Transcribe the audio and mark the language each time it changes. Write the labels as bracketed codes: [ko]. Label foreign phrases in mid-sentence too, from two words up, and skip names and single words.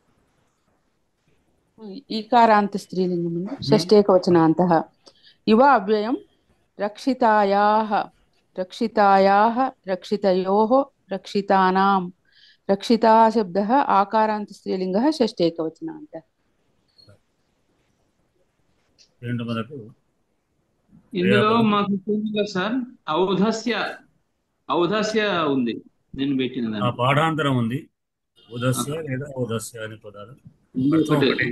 [sa] ईकारान्तस्त्रीलिङ्गं षष्ठेकवचनान्तः इव अव्ययं रक्षितायाः रक्षितायाः रक्षितयोः रक्षितानां रक्षिता शब्दः आकारान्तस्त्रीलिङ्गः षष्ठेकवचनान्तः [te] ఏంటో మనకు ఇందులో మాకు చూడండి సార్ ఔధస్య ఉంది నేను పెట్టిన ఆ దాంట్లో పాఠాంతరం ఉంది ఉదస్య లేదా ఔదస్య అనే పదాలు ఇది అర్థం ఒకటే. ఒకటే